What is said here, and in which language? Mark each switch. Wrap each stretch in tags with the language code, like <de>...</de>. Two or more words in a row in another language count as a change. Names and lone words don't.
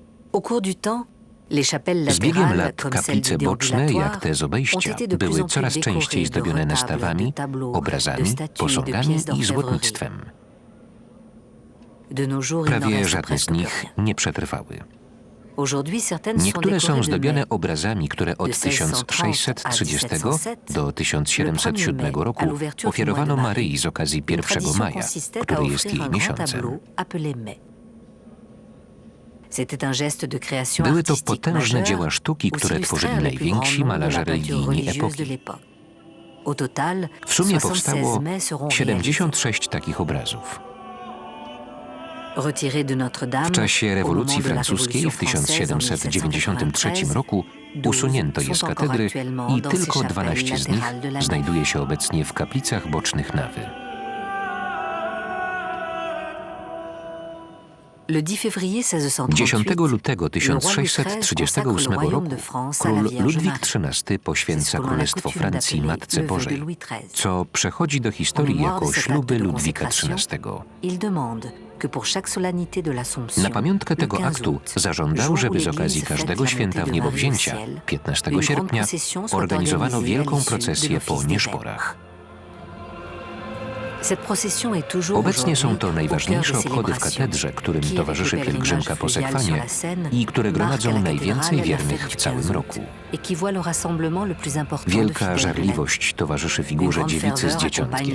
<fr>Au cours du temps, les chapelles</fr> <pl>Z biegiem</pl> <fr>latérales,</fr> <pl>lat</pl> <fr>comme celle</fr> <pl>kaplice</pl> <fr>du</fr> <pl>boczne,</pl> <fr>déambulatoire,</fr> <pl>jak te z</pl> <fr>ont</fr> <pl>obejścia,</pl> <fr>été de plus</fr> <pl>były</pl> <fr>en plus</fr> <pl>coraz częściej</pl> <fr>décorées de</fr> <pl>zdobione</pl> <fr>retables, de</fr> <pl>nastawami,</pl> <fr>tableaux, de</fr> <pl>obrazami,</pl> <fr>statues, de</fr> <pl>posągami</pl> <fr>pièces</fr> <pl>i</pl> <fr>d'orfèvrerie.</fr> <pl>złotnictwem.</pl> <fr>De nos jours, il n'en</fr> <pl>Prawie</pl> <fr>reste</fr> <pl>żadne z</pl> <fr>presque plus</fr> <pl>nich</pl> <fr>rien.</fr> <pl>nie przetrwały.</pl> <fr>Aujourd'hui, certaines sont</fr> <pl>Niektóre są</pl> <fr>décorées de</fr> <pl>zdobione</pl> <fr>mets.</fr> <pl>obrazami, które od</pl> <fr>De</fr> <pl>1630</pl> <fr>1707</fr> <pl>do 1707 roku ofiarowano Maryi z okazji</pl> <fr>Une</fr> <pl>1</pl> <fr>tradition</fr> <pl>maja,</pl> <fr>consistait à</fr> <pl>który jest</pl> <fr>offrir</fr> <pl>jej</pl> <fr>un grand</fr> <pl>miesiącem.</pl> <fr>tableau appelé mets. C'était un geste de création</fr> <pl>Były to</pl> <fr>artistique</fr> <pl>potężne</pl> <fr>majeur</fr> <pl>dzieła sztuki,</pl> <fr>où</fr> <pl>które tworzyli</pl> <fr>s'illustrèrent les plus</fr> <pl>najwięksi</pl> <fr>grands noms de</fr> <pl>malarze</pl> <fr>la peinture</fr> <pl>religijni</pl> <fr>religieuse de</fr> <pl>epoki.</pl> <fr>l'époque. Au total,</fr> <pl>W sumie</pl> <fr>76</fr> <pl>powstało</pl> <fr>mets seront réalisés.</fr> <pl>76 takich obrazów.</pl> <fr>Retirés de Notre-Dame,</fr> <pl>W czasie</pl> <fr>au</fr> <pl>rewolucji</pl> <fr>moment de la</fr> <pl>francuskiej w</pl> <fr>Révolution française en</fr> <pl>1793</pl> <fr>1793,</fr> <pl>roku usunięto je z katedry i tylko 12 z nich znajduje się obecnie w kaplicach bocznych nawy.</pl> <fr>Le 10 février 1638,</fr> <pl>10 lutego</pl> <fr>le roi Louis XIII</fr> <pl>1638</pl> <fr>consacre le</fr> <pl>roku</pl> <fr>royaume de France à la</fr> <pl>król</pl> <fr>Vierge</fr> <pl>Ludwik</pl> <fr>Marie.</fr> <pl>XIII poświęca</pl> <fr>C'est ce que l'on a</fr> <pl>Królestwo</pl> <fr>coutume</fr> <pl>Francji</pl> <fr>d'appeler</fr> <pl>Matce</pl> <fr>le vœu de</fr> <pl>Bożej,</pl> <fr>Louis XIII.</fr> <pl>co przechodzi do historii</pl> <fr>En mémoire</fr> <pl>jako</pl> <fr>de cet</fr> <pl>śluby</pl> <fr>acte de</fr> <pl>Ludwika</pl> <fr>consécration,</fr> <pl>XIII.</pl> <fr>Il demande que pour chaque solennité de l'Assomption,</fr> <pl>Na pamiątkę</pl> <fr>le</fr> <pl>tego</pl> <fr>15</fr> <pl>aktu</pl> <fr>août,</fr> <pl>zażądał,</pl> <fr>jour où</fr> <pl>żeby z</pl> <fr>l'Église</fr> <pl>okazji</pl> <fr>fête</fr> <pl>każdego</pl> <fr>la</fr> <pl>święta</pl> <fr>montée</fr> <pl>w</pl> <fr>de</fr> <pl>niebowzięcia,</pl> <fr>Marie au ciel,</fr> <pl>15</pl> <fr>une</fr> <pl>sierpnia,</pl> <fr>grande procession soit</fr> <pl>organizowano</pl> <fr>organisée à</fr> <pl>wielką</pl> <fr>l'issue de</fr> <pl>procesję po</pl> <fr>l'office des</fr> <pl>nieszporach.</pl> <fr>Cette procession est toujours</fr> <pl>Obecnie są to</pl> <fr>aujourd'hui</fr> <pl>najważniejsze</pl> <fr>au cœur des</fr> <pl>obchody w</pl> <fr>célébrations,</fr> <pl>katedrze, którym</pl> <fr>qui,</fr> <pl>towarzyszy</pl> <fr>avec le</fr> <pl>pielgrzymka</pl> <fr>pèlerinage</fr> <pl>po</pl> <fr>fluvial sur</fr> <pl>Sekwanie</pl> <fr>la Seine,</fr> <pl>i które</pl> <fr>marque à</fr> <pl>gromadzą</pl> <fr>la</fr> <pl>najwięcej</pl> <fr>cathédrale la</fr> <pl>wiernych</pl> <fr>fête</fr> <pl>w</pl> <fr>du</fr> <pl>całym</pl> <fr>15</fr> <pl>roku.</pl> <fr>août et qui voit le rassemblement le plus important de</fr> <pl>Wielka</pl> <fr>fidèles de l'année.</fr> <pl>żarliwość towarzyszy</pl> <fr>Une</fr> <pl>figurze</pl> <fr>grande</fr> <pl>dziewicy z</pl> <fr>ferveur accompagne</fr> <pl>dzieciątkiem.</pl>